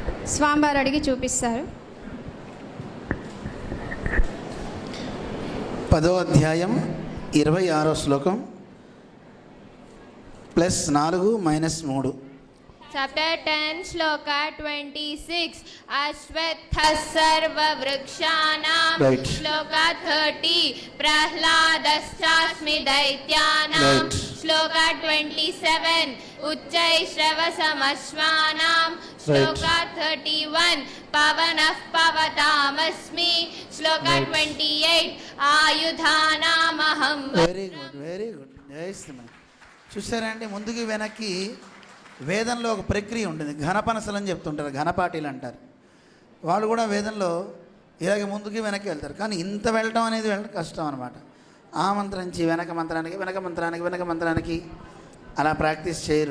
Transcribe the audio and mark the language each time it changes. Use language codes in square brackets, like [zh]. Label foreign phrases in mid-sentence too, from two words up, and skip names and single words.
[te] స్వామివారు అడిగి చూపిస్తారు. 10వ అధ్యాయం 26వ శ్లోకం +4 -3. [en] Chapter 10, Shloka 26. [sa] अश्वत्थः सर्व वृक्षाणाम्. [en] Right. Shloka 30. [sa] प्रह्लादश्चास्मि दैत्यानाम्. [en] Right. Shloka 27. [sa] उच्चैःश्रवसमश्वानाम्. श्लोक 31. पवनः पवतामस्मि. श्लोक 28. आयुधानामहम्. [en] very good [te] జయిస్తున్నాం. చూసారా అండి, ముందుకి వెనక్కి వేదంలో ఒక ప్రక్రియ ఉంటుంది. ఘనపనసలు అని చెప్తుంటారు, ఘనపాటీలు అంటారు. వాళ్ళు కూడా వేదంలో ఇలాగే ముందుకి వెనక్కి వెళ్తారు. కానీ ఇంత వెళ్ళటం అనేది వెళ్ళడం కష్టం అనమాట. ఆ మంత్రం నుంచి వెనక మంత్రానికి అలా ప్రాక్టీస్ చేయరు.